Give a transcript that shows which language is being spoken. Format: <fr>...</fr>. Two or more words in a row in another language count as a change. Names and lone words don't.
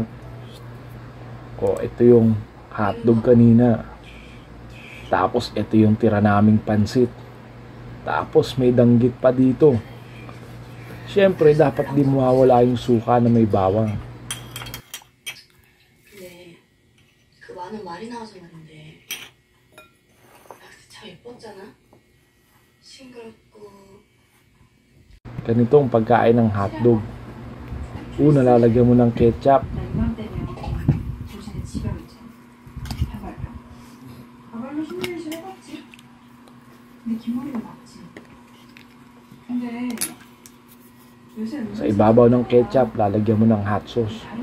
<tl>Oh, ito yung hotdog kanina. Tapos ito yung tira naming pansit. Tapos may danggit pa dito. Siyempre, dapat di mawawala yung suka na may bawang.</tl> <ko>근데 그 많은 말이 나와서 말인데 참 예뻤잖아. 싱그럽고.</ko> <tl>Ganito ang pagkain ng hotdog. Una, lalagyan mo ng ketchup. Sa ibabaw ng ketchup, lalagyan mo ng hot sauce.</tl>